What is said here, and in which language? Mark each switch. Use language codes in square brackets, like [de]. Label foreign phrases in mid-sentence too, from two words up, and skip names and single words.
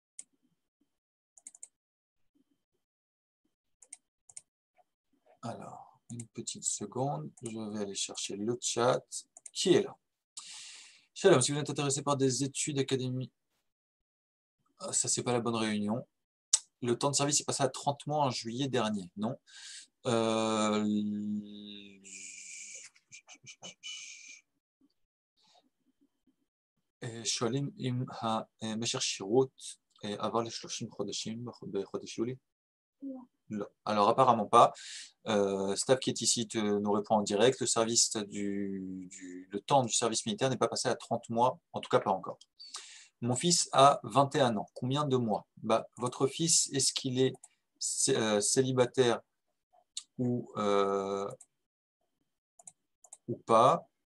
[fr] Alors, une petite seconde, je vais aller chercher le chat qui est là. Shalom, si vous êtes intéressé par des études académiques, ça c'est pas la bonne réunion. Le temps de service est passé à 30 mois en juillet dernier, non? [he] שואלים אם משך שירות עבר ל-30 חודשים בחודש יולי? [fr] Non. Alors apparemment pas. Staff qui est ici nous répond en direct. Le temps du service militaire n'est pas passé à 30 mois, en tout cas pas encore. Mon fils a 21 ans. Combien de mois? Votre fils, est-ce qu'il est célibataire ou pas?